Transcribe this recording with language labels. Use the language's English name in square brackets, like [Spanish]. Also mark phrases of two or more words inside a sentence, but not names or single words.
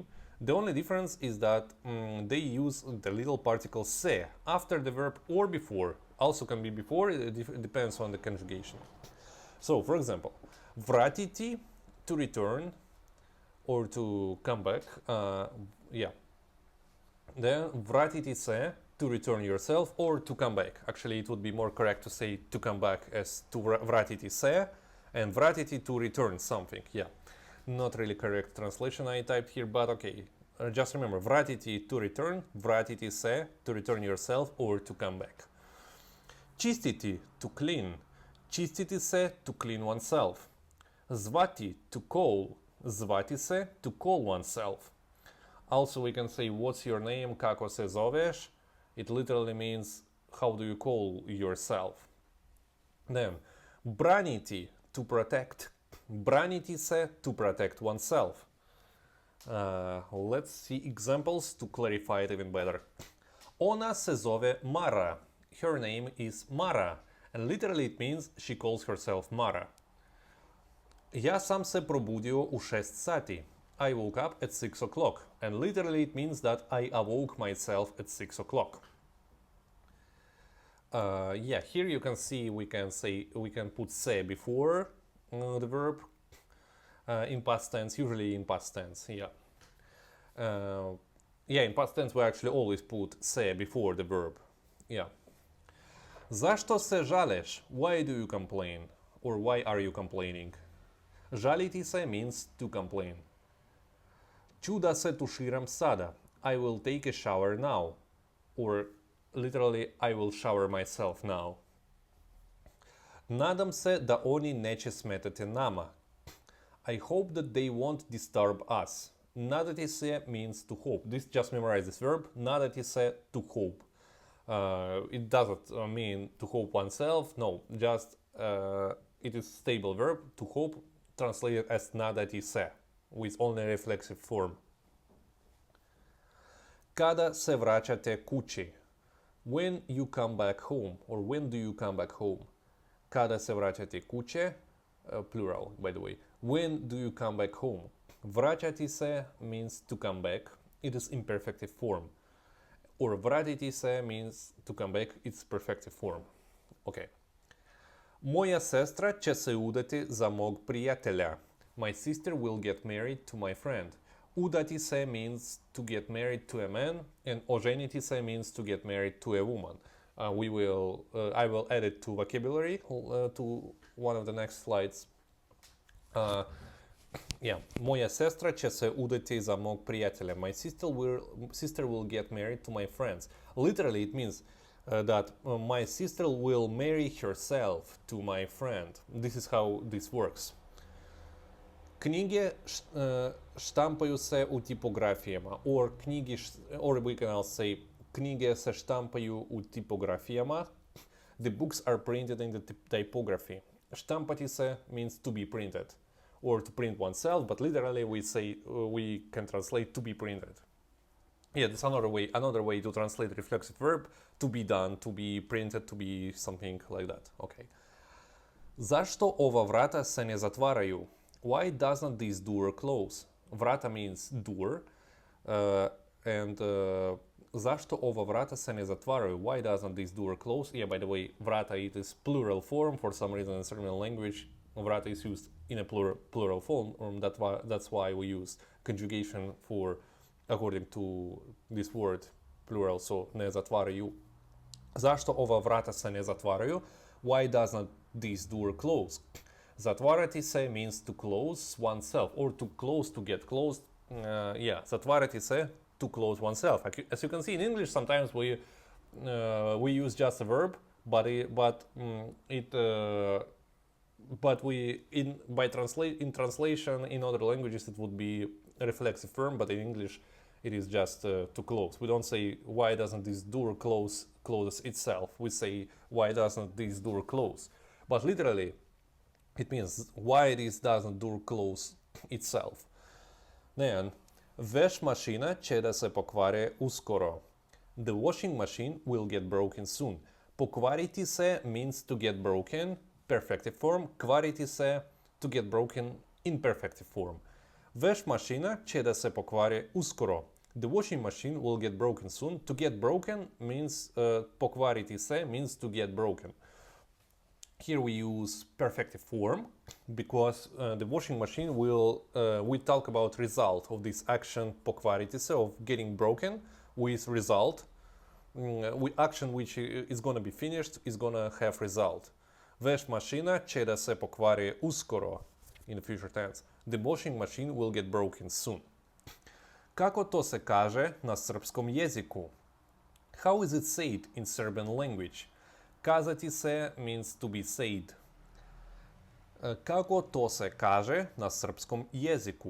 [English] The only difference is that they use the little particle se after the verb or before. Also can be before, it depends on the conjugation. So, for example, vratiti, to return or to come back. Yeah. [Serbian] Then vratiti se, [English] to return yourself or to come back. Actually, it would be more correct to say to come back as to [Serbian] vratiti se, [English] and vratiti to return something. Yeah, not really correct translation I typed here, but okay. Just remember, vratiti to return, [Serbian] vratiti se, [English] to return yourself or to come back. Čistiti, to clean. [Serbian] Čistiti se, [English] to clean oneself. Zvati, to call. [Serbian] Zvati se, [English] to call oneself. Also, we can say, what's your name, [Serbian] kako se zoveš? [English] It literally means, how do you call yourself? Then, braniti, to protect. [Serbian] Braniti se, [English] to protect oneself. Let's see examples to clarify it even better. [Serbian] Ona se zove Mara. [English] Her name is Mara. And literally it means she calls herself Mara. [Serbian] Я сам се пробудио у 6 сати. [English] I woke up at 6 o'clock. And literally it means that I awoke myself at 6 o'clock. Yeah, here you can see we can put se before the verb in past tense, usually in past tense, yeah. Yeah, in past tense we actually always put se before the verb, yeah. [Serbian] Zašto se žaleš? [English] Why do you complain? Or why are you complaining? [Serbian] Žaliti se [English] means to complain. [Serbian] Ću da se tuširam sada. [English] I will take a shower now. Or literally, I will shower myself now. [Serbian] Nadam se da oni neće smetati nama. [English] I hope that they won't disturb us. [Serbian] Nadati se [English] means to hope. This just memorize this verb. [Serbian] Nadati se, [English] to hope. It doesn't mean to hope oneself. No, just it is stable verb. To hope translated as [Serbian] nadati se, [English] with only reflexive form. [Serbian] Kada se vraćate kući? [English] When you come back home, or when do you come back home? [Serbian] Kada se vraćate kuće, [English] plural by the way. When do you come back home? [Serbian] Vraćati se [English] means to come back. It is imperfective form. Or [Serbian] vratiti se [English] means to come back. It's perfective form. Okay. [Serbian] Moja sestra će se udati za mog prijatelja. [English] My sister will get married to my friend. [Serbian] Udati se [English] means to get married to a man, and [Serbian] oženiti se [English] means to get married to a woman. I will add it to vocabulary to one of the next slides. Yeah, [Serbian] moja sestra će se udati za mog prijatelja. [English] My sister will get married to my friends. Literally, it means that my sister will marry herself to my friend. This is how this works. [Serbian] Knjige štampaju se u tipografijama, [English] or we can also say [Serbian] knjige se štampaju u tipografijama. [English] The books are printed in the typography. [Serbian] Štampati se [English] means to be printed, or to print oneself, but literally we can translate to be printed. Yeah, that's another way to translate reflexive verb, to be done, to be printed, to be something like that. Okay. [Serbian] Zašto ova vrata se ne zatvaraju? [English] Why doesn't this door close? Vrata means door, and [Serbian] zašto ova vrata se ne zatvaraju? [English] Why doesn't this door close? Yeah, by the way, vrata, it is plural form. For some reason in Serbian language, vrata is used in a plural form. That's why we use conjugation for according to this word, plural, so [Serbian] ne zatvaraju. Zašto ova vrata se ne zatvaraju? [English] Why doesn't this door close? [Serbian] Zatvarati se [English] means to close oneself, or to close, to get closed. Yeah, [Serbian] zatvarati se, [English] to close oneself. As you can see in English, sometimes we use just a verb, but in translation in other languages it would be a reflexive form, but in English it is just to close. We don't say why doesn't this door close itself. We say why doesn't this door close. But literally it means why this doesn't door close itself. Then, [Serbian] veš mašina će da se pokvari uskoro. [English] The washing machine will get broken soon. [Serbian] Pokvariti se [English] means to get broken, perfective form. [Serbian] Kvariti se, [English] to get broken, imperfective form. [Serbian] Veš mašina će da se pokvari uskoro. [English] The washing machine will get broken soon. To get broken means, [Serbian] pokvariti se [English] means to get broken. Here we use perfective form because the washing machine we talk about result of this action [Serbian] pokvariti se, [English] of getting broken, with result. Action which is going to be finished is going to have result. [Serbian] Veš mašina će da se pokvari uskoro, [English] in the future tense. The washing machine will get broken soon. [Serbian] Kako to se kaže na srpskom jeziku? [English] How is it said in Serbian language? [Serbian] Kazati se [English] means to be said. [Serbian] Kako to se kaže na srpskom jeziku?